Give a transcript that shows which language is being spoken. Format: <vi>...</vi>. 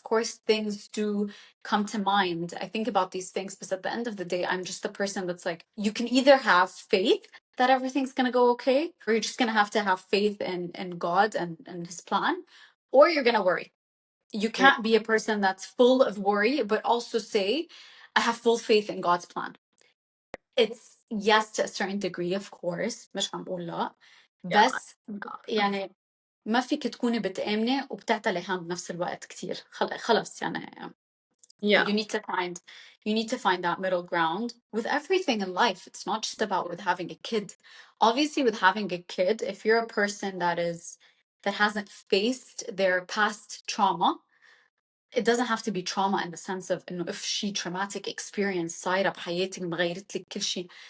<en>Of course, things do come to mind. I think about these things, but at the end of the day, I'm just the person that's like, you can either have faith that everything's gonna go okay, or you're just gonna have to have faith in God and His plan, or you're gonna worry. You yeah, can't be a person that's full of worry, but also say, I have full faith in God's plan. It's yes to a certain degree, of course,</en> <ar>مش عم بقول لا،</ar> <en>yeah,</en> <ar>بس يعني ما فيك تكوني بتآمني وبتعتلي هم بنفس الوقت كتير. خلص يعني</ar> <en>yeah, you need to find that middle ground with everything in life. It's not just about with having a kid. Obviously, with having a kid, if you're a person that hasn't faced their past trauma, it doesn't have to be trauma in the sense of انه if شي traumatic experience</en> <ar>صايرة بحياتك مغيرت لك كل شيء.</ar>